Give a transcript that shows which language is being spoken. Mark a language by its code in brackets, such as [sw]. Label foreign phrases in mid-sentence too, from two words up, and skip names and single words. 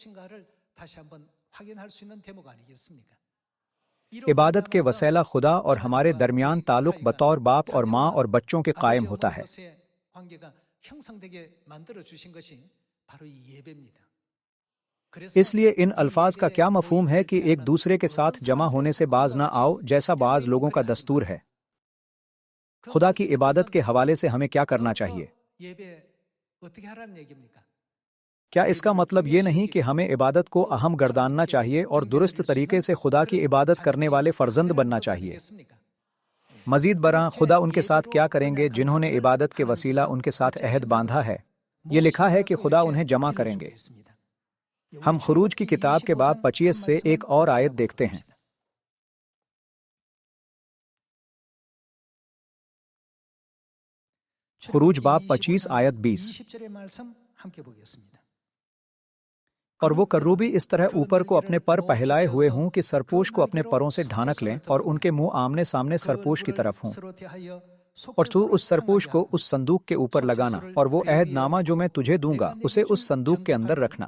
[ur] عبادت کے وسیلہ خدا اور ہمارے درمیان تعلق بطور باپ اور ماں اور بچوں کے قائم ہوتا ہے. اس لیے ان الفاظ کا کیا مفہوم ہے کہ ایک دوسرے کے ساتھ جمع ہونے سے باز نہ آؤ، جیسا بعض لوگوں کا دستور ہے? خدا کی عبادت کے حوالے سے ہمیں کیا کرنا چاہیے؟ [ko] 예배 어떻게 하라는 얘기입니까? [ur] کیا اس کا مطلب یہ نہیں کہ ہمیں عبادت کو اہم گرداننا چاہیے اور درست طریقے سے خدا کی عبادت کرنے والے فرزند بننا چاہیے؟ مزید برآں خدا ان کے ساتھ کیا کریں گے جنہوں نے عبادت کے وسیلہ ان کے ساتھ عہد باندھا ہے؟ یہ لکھا ہے کہ خدا انہیں جمع کریں گے۔ ہم خروج کی کتاب کے باب 25 سے ایک اور آیت دیکھتے ہیں۔ خروج باب 25 آیت 20۔ [ko] 20절의 말씀 함께 보겠습니다. [ur] اور وہ کروبی اس طرح اوپر کو اپنے پر پہلائے ہوئے ہوں کہ سرپوش کو اپنے پروں سے ڈھانک لیں اور ان کے منہ آمنے سامنے سرپوش کی طرف ہوں، اور تو اس سرپوش کو اس صندوق کے اوپر لگانا، اور وہ عہد نامہ جو میں تجھے دوں گا اسے اس صندوق کے اندر رکھنا۔